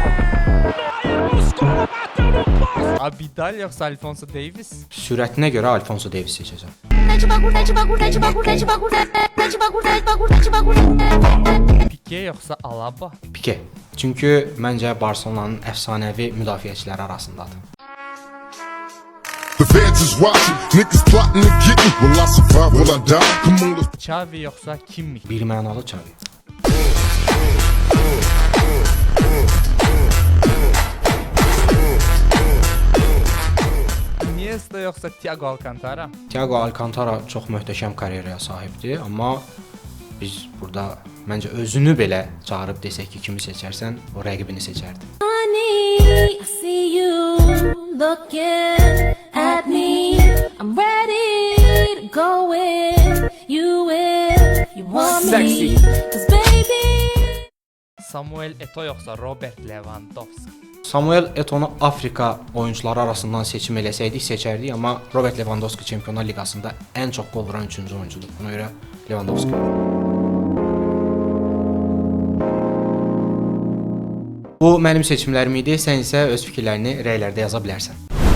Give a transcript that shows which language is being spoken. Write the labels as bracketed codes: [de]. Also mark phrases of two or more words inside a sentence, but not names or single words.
[az] Abidal yoxsa Alfonso Davies? Sürətinə görə Alfonso Davies seçəcəm. Pique yoxsa Alaba? Pique. Çünki məncə Barselonanın əfsanəvi müdafiəçiləri arasındadır. [en] The feds is watching, niggas plotting to get me. Will I survive? Will I die? Come on, let's [az] Xavi yoxsa Kimmich? Bir mənalı Xavi. Iniesta yoxsa Thiago Alcantara? Thiago Alcantara çox möhtəşəm karyeraya sahibdir, amma biz burada məncə özünü belə çağırıb desək ki, kimi seçərsən, o rəqibini seçərdi. [en] Honey, I see you looking at me. I'm ready to go with you if you want me. 'Cause baby, [az] Samuel Eto'o yoxsa Robert Lewandowski? Samuel Eto'nu Afrika oyuncuları arasından seçim eləsəydik seçərdik, amma Robert Lewandowski Çempionlar Liqasında ən çox gol vuran 3-cü oyuncudur. Buna görə Lewandowski. Bu mənim seçimlərim idi. Sən isə öz fikirlərini rəylərdə yaza bilərsən.